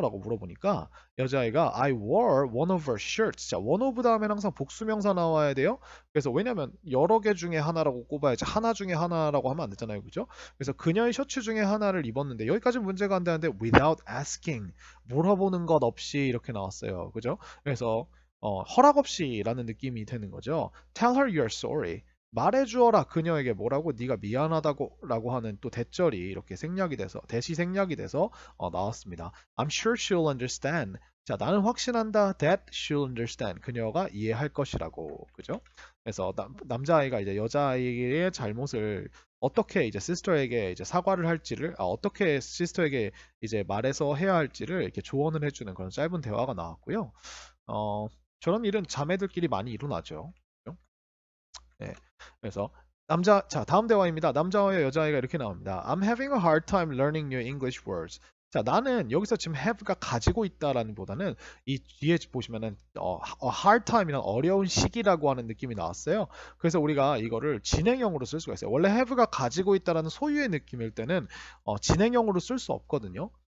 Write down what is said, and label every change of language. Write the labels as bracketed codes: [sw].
[ko] 라고 물어보니까 여자아이가 [en] I wore one of her shirts. [ko] 자, one of 다음엔 항상 복수명사 나와야 돼요. 그래서 왜냐면 여러 개 중에 하나라고 꼽아야지 하나 중에 하나라고 하면 안 되잖아요. 그죠? 그래서 그녀의 셔츠 중에 하나를 입었는데 여기까지 문제가 안 되는데 [en] without asking [ko] 물어보는 것 없이 이렇게 나왔어요. 그죠? 그래서 허락 없이라는 느낌이 되는 거죠. [en] Tell her you're sorry. [ko] 말해주어라 그녀에게 뭐라고 네가 미안하다고라고 하는 또 대절이 이렇게 생략이 돼서 대시 생략이 돼서 나왔습니다. [en] I'm sure she'll understand. [ko] 자, 나는 확신한다 [en] that she'll understand. [ko] 그녀가 이해할 것이라고. 그죠? 그래서 남자아이가 이제 여자아이의 잘못을 어떻게 이제 시스터에게 이제 사과를 할지를 어떻게 시스터에게 이제 말해서 해야 할지를 이렇게 조언을 해주는 그런 짧은 대화가 나왔고요. 저런 일은 자매들끼리 많이 일어나죠. 그죠? 네. 그래서 자, 다음 대화입니다. 남자와 여자아이가 이렇게 나옵니다. [en] I'm having a hard time learning new English words. [ko] 자, 나는 여기서 지금 have가 가지고 있다라는 보다는 이 뒤에 보시면은 a hard time이란 어려운 시기라고 하는 느낌이 나왔어요. 그래서 우리가 이거를 진행형으로 쓸 수가 있어요. 원래 have가 가지고 있다라는 소유의 느낌일 때는 진행형으로 쓸 수 없거든요.